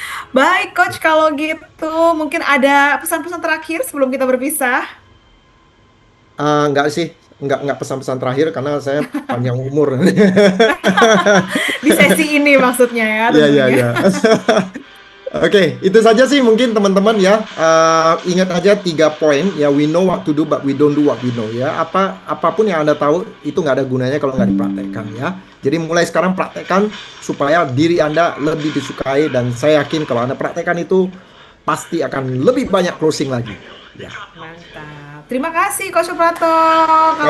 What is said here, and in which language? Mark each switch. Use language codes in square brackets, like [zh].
[id] Baik Coach, kalau gitu mungkin ada pesan-pesan terakhir sebelum kita berpisah. Enggak sih, enggak pesan-pesan terakhir karena saya panjang umur. Di sesi ini maksudnya ya Iya, iya, tentunya. iya. Oke, itu saja sih mungkin teman-teman ya. Ingat aja 3 poin ya. [en] We know what to do but we don't do what we know ya. [id] Apapun yang Anda tahu itu nggak ada gunanya kalau nggak dipraktekkan ya. Jadi mulai sekarang praktekkan supaya diri Anda lebih disukai, dan saya yakin kalau Anda praktekkan itu pasti akan lebih banyak closing lagi. Ya. Mantap. Terima kasih Coach Suprato. Kalau